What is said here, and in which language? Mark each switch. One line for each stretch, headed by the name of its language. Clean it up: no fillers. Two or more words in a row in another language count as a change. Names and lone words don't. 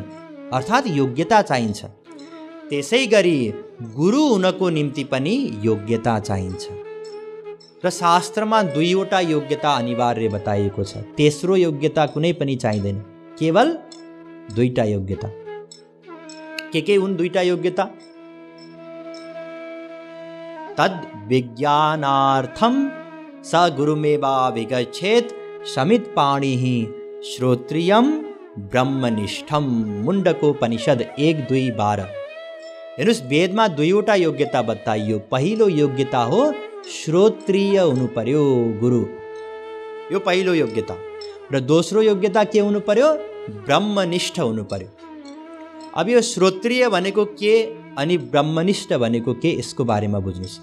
Nepali: अर्थात् योग्यता चाहिन्छ। त्यसै गरी गुरु हुनको निम्ति पनि योग्यता चाहिन्छ र शास्त्रमा 2वटा योग्यता अनिवार्य बताइएको छ। तेस्रो योग्यता कुनै पनि चाहिँदैन, केवल 2टा योग्यता। के हुन् 2टा योग्यता?
Sanskrit: तद् विज्ञानार्थम स गुरुमेवाभिगच्छेत् समित पाणिः श्रोत्रियम ब्रह्मनिष्ठम।
Nepali: मुण्डकोपनिषद 1:2-12। हेर्नुहोस्, वेदमा 2वटा योग्यता बताइयो। पहिलो योग्यता हो श्रोत्रिय हुनु पर्यो, गुरु, यो पहिलो योग्यता। र दोस्रो योग्यता के हुनु पर्यो? ब्रह्मनिष्ठ हुनु पर्यो। अब यो श्रोत्रिय भनेको के अनि ब्रह्मनिष्ठ भनेको के, यसको बारेमा बुझ्नुहोस्।